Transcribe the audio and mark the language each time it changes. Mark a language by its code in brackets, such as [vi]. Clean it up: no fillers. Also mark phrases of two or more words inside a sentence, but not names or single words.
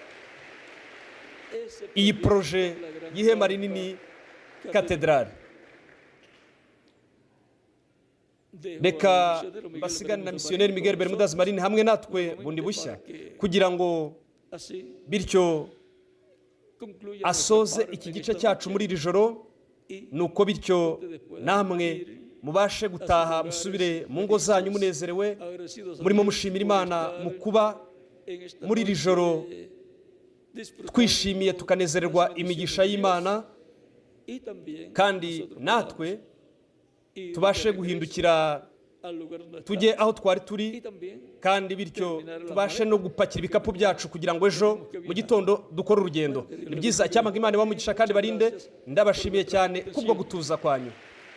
[rw] Iyi proje y'ihema rinini katedrali, reka basigane na misiyoneri Miguel Bermudez Marin hamwe natwe bundi bushya, kugira ngo bityo asoze iki gice cyacu muri iri joro. Nuko bityo namwe mubashe gutaha musubire mu ngo zanyu munezerewe, murimo mushimira Imana mu kuba muri iri joro twishimiye tukanezererwa imigisha y'Imana [es] y también [rw] kandi [es] nosotros [rw] natwe [es] podamos ir [rw] tubashe [es] de regreso [rw] guhindukira [es] al lugar donde [rw] tujye [es] estamos. [rw] aho twari turi [es] Y también [rw] kandi bityo tubashe no gupakira ibikapu byacu kugira ngo ejo mu gitondo dukore urugendo. Ni byiza, icyampa Imana ibamugisha kandi barinde. Ndabashimiye cyane kubwo gutuza kwanyu.